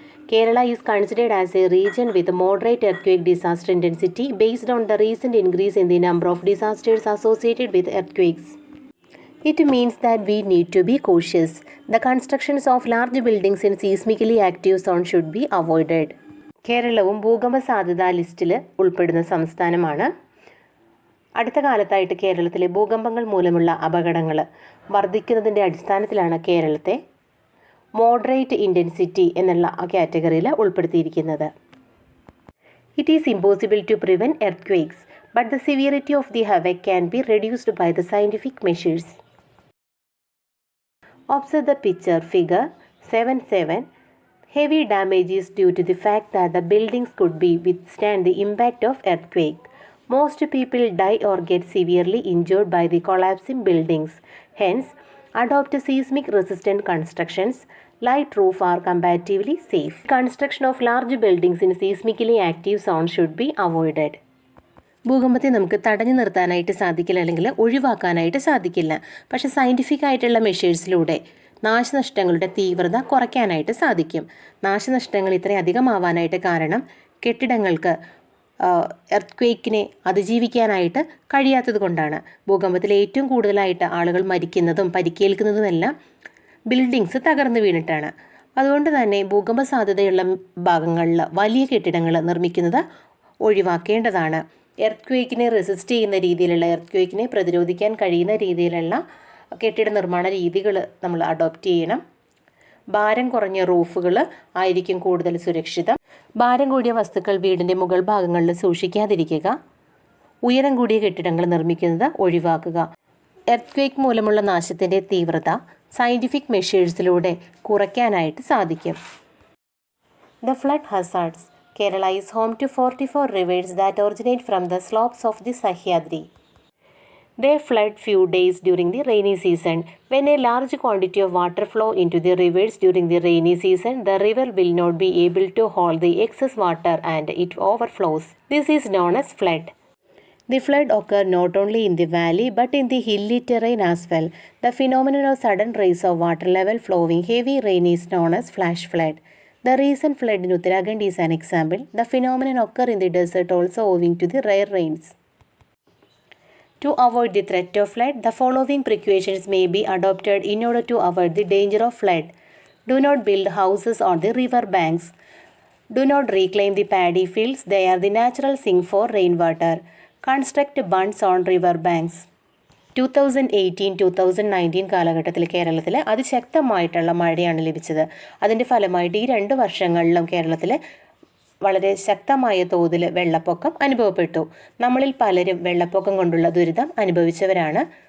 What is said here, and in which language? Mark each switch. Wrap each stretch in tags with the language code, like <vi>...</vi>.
<en>Kerala is considered as a region with moderate earthquake disaster intensity based on the recent increase in the number of disasters associated with earthquakes. It means that we need to be cautious. The constructions of large buildings in seismically active zone should be avoided.</en> <ml>കേരളവും ഭൂകമ്പ സാധ്യതാ ലിസ്റ്റിൽ ഉൾപ്പെടുന്ന സംസ്ഥാനമാണ്. അടുത്ത കാലത്തായിട്ട് കേരളത്തിലെ ഭൂകമ്പങ്ങൾ മൂലമുള്ള അപകടങ്ങൾ വർദ്ധിക്കുന്നതിൻ്റെ അടിസ്ഥാനത്തിലാണ് കേരളത്തെ മോഡറേറ്റ് ഇൻറ്റൻസിറ്റി എന്നുള്ള ആ കാറ്റഗറിയിൽ ഉൾപ്പെടുത്തിയിരിക്കുന്നത്.</ml> <en>It is impossible to prevent earthquakes, but the severity of the havoc can be reduced by the scientific measures. Observe the picture figure 7.7. Heavy damage is due to the fact that the buildings could be withstand the impact of earthquake. Most people die or get severely injured by the collapsing buildings. Hence, adopt seismic resistant constructions. Light roof are comparatively safe. Construction of large buildings in seismically active zones should be avoided.</en> <ml>ഭൂകമ്പത്തെ നമുക്ക് തടഞ്ഞു നിർത്താനായിട്ട് സാധിക്കില്ല, അല്ലെങ്കിൽ ഒഴിവാക്കാനായിട്ട് സാധിക്കില്ല. പക്ഷേ scientific ആയിട്ടുള്ള മെഷേഴ്സിലൂടെ നാശനഷ്ടങ്ങളുടെ തീവ്രത കുറയ്ക്കാനായിട്ട് സാധിക്കും. നാശനഷ്ടങ്ങൾ ഇത്രയധികം ആവാനായിട്ട് കാരണം കെട്ടിടങ്ങൾക്ക് എർത്ത് അതിജീവിക്കാനായിട്ട് കഴിയാത്തത് കൊണ്ടാണ്. ഭൂകമ്പത്തിൽ ഏറ്റവും കൂടുതലായിട്ട് ആളുകൾ മരിക്കുന്നതും പരിക്കേൽക്കുന്നതുമെല്ലാം ബിൽഡിങ്സ് തകർന്നു വീണിട്ടാണ്. അതുകൊണ്ട് തന്നെ ഭൂകമ്പ സാധ്യതയുള്ള ഭാഗങ്ങളിൽ വലിയ കെട്ടിടങ്ങൾ നിർമ്മിക്കുന്നത് ഒഴിവാക്കേണ്ടതാണ്. എർത്ത് റെസിസ്റ്റ് ചെയ്യുന്ന രീതിയിലുള്ള, എർത്ത് പ്രതിരോധിക്കാൻ കഴിയുന്ന രീതിയിലുള്ള കെട്ടിട നിർമ്മാണ രീതികൾ നമ്മൾ അഡോപ്റ്റ് ചെയ്യണം. ഭാരം കുറഞ്ഞ റൂഫുകൾ ആയിരിക്കും കൂടുതൽ സുരക്ഷിതം. ഭാരം കൂടിയ വസ്തുക്കൾ വീടിൻ്റെ മുകൾ ഭാഗങ്ങളിൽ സൂക്ഷിക്കാതിരിക്കുക. ഉയരം കൂടിയ കെട്ടിടങ്ങൾ നിർമ്മിക്കുന്നത് ഒഴിവാക്കുക. എർത്ത് മൂലമുള്ള നാശത്തിൻ്റെ തീവ്രത സയൻറ്റിഫിക് മെഷേഴ്സിലൂടെ കുറയ്ക്കാനായിട്ട് സാധിക്കും.</ml> <en>The flood hazards. Kerala is home to 44 rivers that originate from the slopes of the Sahyadri. They flood few days during the rainy season. When a large quantity of water flow into the rivers during the rainy season, the river will not be able to hold the excess water and it overflows. This is known as flood. The flood occur not only in the valley but in the hilly terrain as well. The phenomenon of sudden rise of water level following heavy rain is known as flash flood. The recent flood in Uttarakhand is an example. The phenomenon occurs in the desert also owing to the rare rains. To avoid the threat of flood, the following precautions may be adopted in order to avoid the danger of flood. Do not build houses on the river banks. Do not reclaim the paddy fields. They are the natural sink for rainwater. Construct bunds on river banks.</en> <ml>2018-2019 കാലഘട്ടത്തിൽ കേരളത്തിൽ അതിശക്തമായിട്ടുള്ള മഴയാണ് ലഭിച്ചത്. അതിൻ്റെ ഫലമായിട്ട് ഈ 2 വർഷങ്ങളിലും കേരളത്തിൽ വളരെ ശക്തമായ തോതിൽ വെള്ളപ്പൊക്കം അനുഭവപ്പെട്ടു. നമ്മളിൽ പലരും വെള്ളപ്പൊക്കം കൊണ്ടുള്ള ദുരിതം അനുഭവിച്ചവരാണ്.</ml>